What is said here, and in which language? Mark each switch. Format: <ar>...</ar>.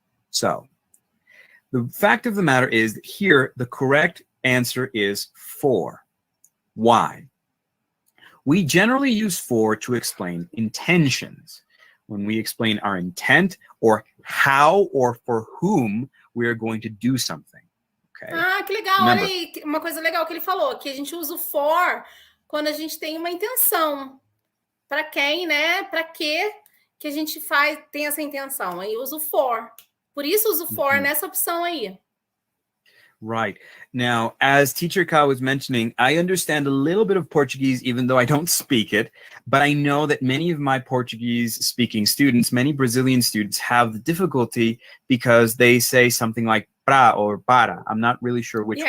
<en>So, the fact of the matter is that here, the correct answer is for. Why? We generally use for to explain intentions. When we explain our intent or how or for whom we are going to do something. Okay?</en> <pt>Ah, que legal. Remember, olha aí, uma coisa legal que ele falou, que a gente usa o for quando a gente tem uma intenção. Para quem, né? Para que a gente tem essa intenção? Aí usa o for. Por isso usa o for nessa opção aí.</pt> <en>Right. Now, as Teacher Ka was mentioning, I understand a little bit of Portuguese, even though I don't speak it. But I know that many of my Portuguese-speaking students, many Brazilian students, have the difficulty because they say something like pra or para. I'm not really sure which one.</en>